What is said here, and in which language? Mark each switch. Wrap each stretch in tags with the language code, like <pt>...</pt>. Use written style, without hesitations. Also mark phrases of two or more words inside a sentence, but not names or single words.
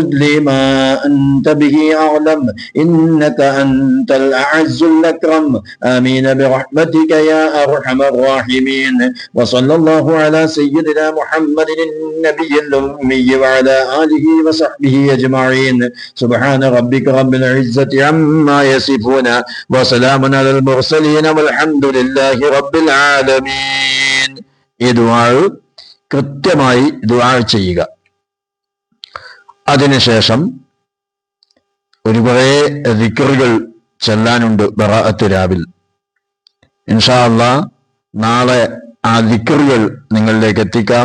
<ar>لي ما أنت به أعلم إنك أنت الأعز الأكرم آمين برحمتك يا أرحم الراحمين وصلى الله على سيدنا محمد النبي الأمي وعلى آله وصحبه أجمعين سبحان ربك رب العزة عما يصفون وسلام على المرسلين والحمد لله رب العالمين</ar> <ml>ഈ ദുആ കൃത്യമായി ദുആ ചെയ്യുക. അതിനുശേഷം ഒരുപാട് ദിക്റുകൾ ചൊല്ലാനുണ്ട് ബറാഅത്ത് രാവിൽ.</ml> <ar>إن شاء الله</ar> <ml>നാളെ ആ ദിക്റുകൾ നിങ്ങളിലേക്ക് എത്തിക്കാം.</ml>